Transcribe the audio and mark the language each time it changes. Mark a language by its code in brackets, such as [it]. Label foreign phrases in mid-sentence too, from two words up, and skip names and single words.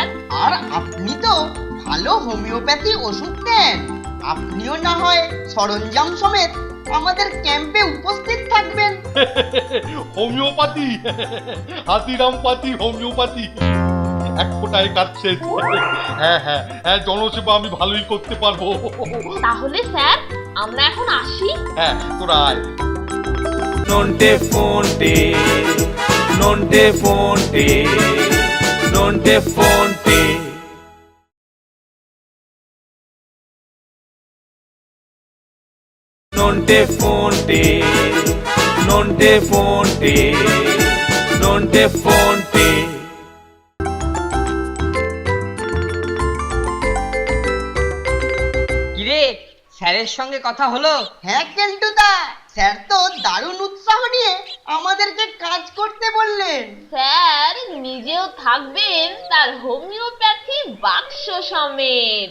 [bn] আর আপনি তো ভালো হোমিওপ্যাথি ওষুধ দেন, আপনিও না হয় সরঞ্জাম সমেত আমাদের ক্যাম্পে উপস্থিত থাকবেন। হোমিওপ্যাথি, হাতিরাম পাতি হোমিওপ্যাথি, এক ফোঁটায় কাজ শেষ। হ্যাঁ হ্যাঁ হ্যাঁ, জনসেবা আমি ভালোই করতে পারবো। তাহলে স্যার আমরা এখন আসি। হ্যাঁ তোরা আয়। Nonte fonte, nonte fonte, nonte fonte. Nonte fonte, nonte fonte, nonte fonte. কিরে, স্যারের সঙ্গে কথা হলো? হ্যাঁ কেলটুদা, স্যার তো দারুণ উৎসাহ নিয়ে আমাদেরকে কাজ করতে বললেন। স্যার নিজেও থাকবেন তার হোমিওপ্যাথি বাক্স সমেত।